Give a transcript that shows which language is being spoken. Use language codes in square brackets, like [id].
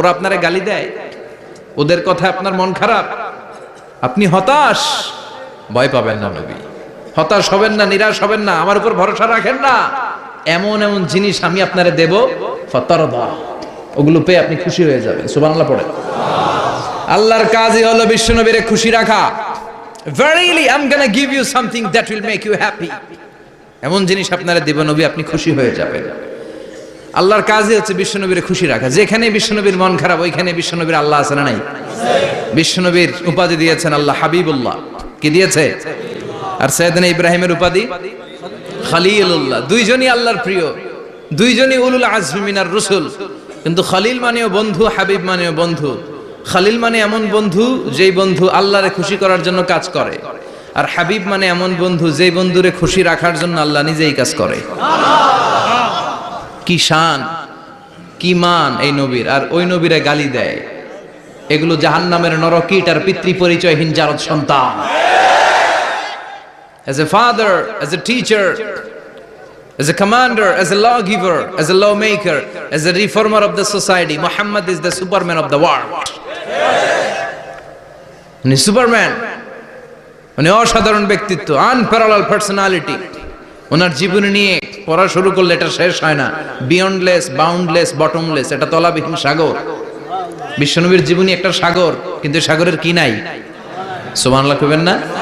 [bn] ওরা আপনারে গালি দেয়, ওদের কথা আপনার মন খারাপ, আপনি হতাশ, ভয় পাবেন না নবী, হতাশ হবেন না, নিরাশ হবেন না, আমার উপর ভরসা রাখেন না। এমন এমন জিনিস আমি আপনারে দেব, ফাতারদা, ওগুলো পেয়ে আপনি খুশি হয়ে যাবেন। সুবহানাল্লাহ পড়েন। আল্লাহর কাজই হলো বিশ্বনবীরে খুশি রাখা। [en] Verily I'm gonna give you something that will make you happy, [bn] এমন জিনিস আপনারে দেব নবী, আপনি খুশি হয়ে যাবেন। আল্লাহর কাজই হচ্ছে বিশ্বনবীরে খুশি রাখা। যেখানে বিশ্বনবীর মন খারাপ, ওইখানে বিশ্বনবীর আল্লাহ আছে না নাই? বিশ্বনবীর উপাধি দিয়েছেন আল্লাহ হাবিবুল্লাহ। কি দিয়েছে? আর সাইয়েদনা ইব্রাহিমের উপাধি খলিলুল্লাহ। দুইজনই আল্লাহর প্রিয়, দুইজনই উলুল আজমি মিনার রসুল। কিন্তু খলিল মানেও বন্ধু, হাবিব মানেও বন্ধু। খলিল মানে এমন বন্ধু যেই বন্ধু আল্লাহরে খুশি করার জন্য কাজ করে, আর হাবিব মানে এমন বন্ধু যেই বন্ধুরে খুশি রাখার জন্য আল্লাহ নিজেই কাজ করে। কি শান, কি মান এই নবীর! আর ওই নবীরা গালি দেয়, এগুলো জাহান্নামের নরকীট আর পিতৃ পরিচয়হীন জারদ সন্তান। [en] As a father, as a teacher, as a commander, as a lawgiver, as a lawmaker, as a reformer of the society, Muhammad is the Superman of the world. [bn] উনি সুপারম্যান, উনি অসাধারণ ব্যক্তিত্ব, [en] Unparallel personality. [bn] ওনার জীবনী নিয়ে পড়া শুরু করলে এটা শেষ হয় না। [en] beyondless, boundless, bottomless, [bn] এটা তলাবিহীন সাগর। বিশ্বনবীর জীবনী একটা সাগর, কিন্তু সাগরের কি নাই? সুবহানাল্লাহ কইবেন না?